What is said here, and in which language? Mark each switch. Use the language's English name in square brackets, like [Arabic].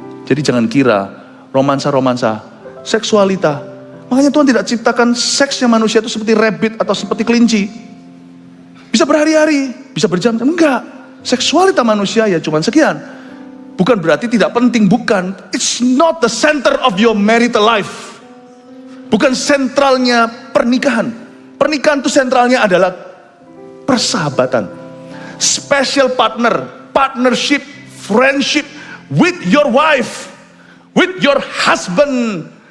[Indonesian] Jadi jangan kira romansa-romansa, seksualita. Makanya Tuhan tidak ciptakan seksnya manusia itu seperti rabbit atau seperti kelinci. Bisa berhari-hari, bisa berjam-jam, enggak. Seksualita manusia ya cuma sekian. Bukan berarti tidak penting, bukan. [English] It's not the center of your marital life. [Indonesian] Bukan sentralnya pernikahan. Pernikahan itu sentralnya adalah persahabatan. [English] Special partner, partnership, friendship with your wife, with your husband.